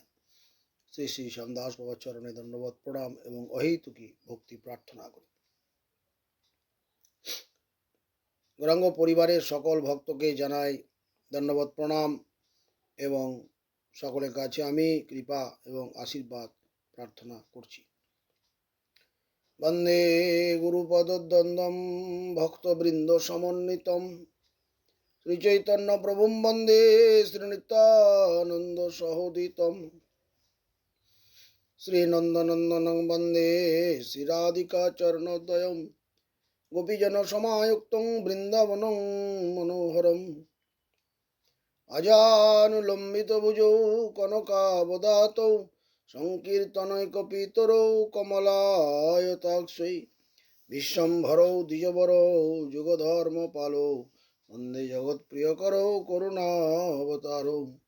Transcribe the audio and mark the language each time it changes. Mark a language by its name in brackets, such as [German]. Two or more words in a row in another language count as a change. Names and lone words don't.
[Bangla] শ্রী শ্রী শ্যামদাস বাবার চরণে ধন্যবাদ প্রণাম এবং অহেতুকী ভক্তি প্রার্থনা করি। গৌরাঙ্গ পরিবারের সকল ভক্তকে জানাই ধন্যবাদ প্রণাম এবং সকলের কাছে আমি কৃপা এবং আশীর্বাদ প্রার্থনা করছি। [Sanskrit] বন্দে গুরুপদদ্বন্দ্বম ভক্তবৃন্দ সমন্বিতম শ্রীচৈতন্য প্রভুম বন্দে শ্রীনিত্যানন্দ সহোদিতম শ্রীনন্দনন্দনং বন্দে শ্রীরাধিকা চরণোদয়ম গোপীজন সমায়ুক্তং বৃন্দাবনং মনোহরম আজানুলম্বিত ভুজৌ কনকাবদাতৌ সংকীর্তনৈকপিতরৌ কমলায়তাক্ষৈ বিশ্বম্ভরৌ দ্বিজবরৌ যুগধর্মপালৌ বন্দে জগৎপ্রিয়করৌ করুণাবতারৌ